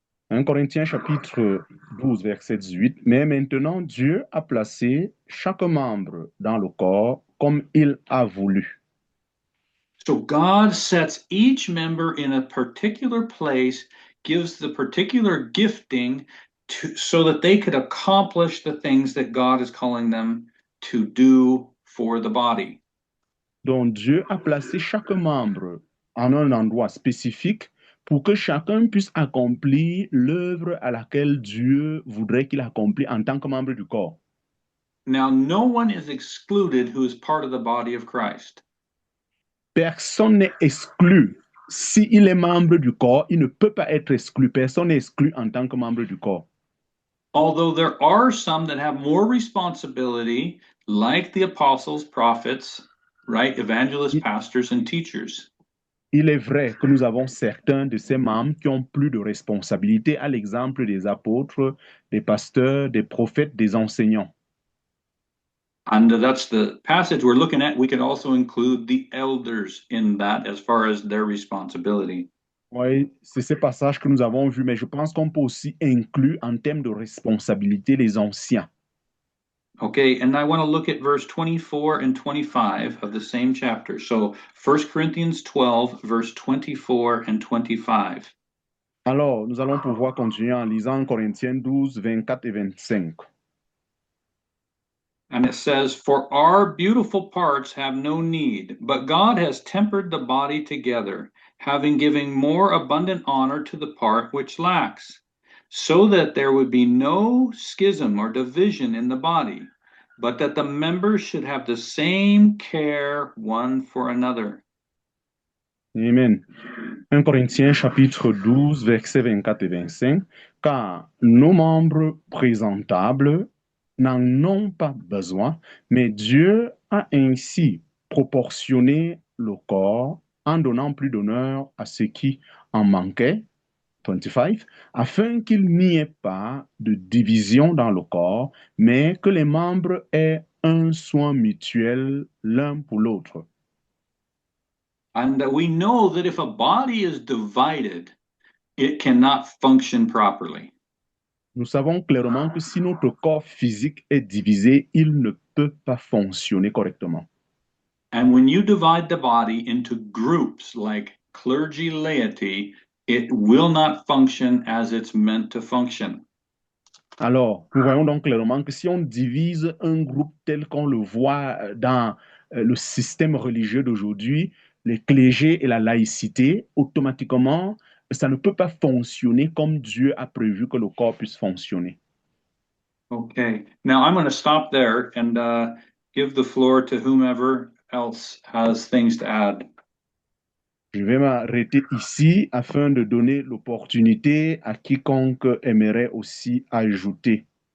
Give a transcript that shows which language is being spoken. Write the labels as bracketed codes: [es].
[fr] 1 Corinthiens chapitre 12, verset 18. Mais maintenant, Dieu a placé chaque membre dans le corps comme il a voulu. [en] So God sets each member in a particular place, gives the particular gifting so that they could accomplish the things that God is calling them to do for the body. [fr] Donc Dieu a placé chaque membre en un endroit spécifique pour que chacun puisse accomplir l'œuvre à laquelle Dieu voudrait qu'il accomplisse en tant que membre du corps. [en] Now, no one is excluded who is part of the body of Christ. [fr] Personne n'est exclu. S'il est membre du corps, il ne peut pas être exclu. Personne n'est exclu en tant que membre du corps. [en] Although there are some that have more responsibility, like the apostles, prophets, right, evangelists, pastors, and teachers. [fr] Il est vrai que nous avons certains de ces membres qui ont plus de responsabilités, à l'exemple des apôtres, des pasteurs, des prophètes, des enseignants. [en] And that's the passage we're looking at. We can also include the elders in that as far as their responsibility. [fr] Oui, c'est ces passages que nous avons vus, mais je pense qu'on peut aussi inclure en termes de responsabilité les anciens. [en] Okay, and I want to look at verse 24 and 25 of the same chapter. So 1 Corinthians 12, verse 24 and 25. [fr] Alors, nous allons pouvoir continuer en lisant Corinthiens 12, 24 et 25. [en] And it says, "For our beautiful parts have no need, but God has tempered the body together, having given more abundant honor to the part which lacks, so that there would be no schism or division in the body, but that the members should have the same care one for another." Amen. [fr] 1 Corinthiens chapitre 12, versets 24 et 25. Car nos membres présentables n'en ont pas besoin, mais Dieu a ainsi proportionné le corps en donnant plus d'honneur à ceux qui en manquaient, 25, afin qu'il n'y ait pas de division dans le corps, mais que les membres aient un soin mutuel l'un pour l'autre. [en] And that we know that if a body is divided, it cannot function properly. [fr] Nous savons clairement que si notre corps physique est divisé, il ne peut pas fonctionner correctement. [en] And when you divide the body into groups like clergy laity, it will not function as it's meant to function. [fr] Alors, nous voyons donc clairement que si on divise un groupe tel qu'on le voit dans le système religieux d'aujourd'hui, les clergés et la laïcité, automatiquement, ça ne peut pas fonctionner comme Dieu a prévu que le corps puisse fonctionner. [en] Okay, now I'm going to stop there and give the floor to whomever else has things to add. [fr] Je vais m'arrêter ici afin de donner l'opportunité à quiconque aimerait aussi ajouter.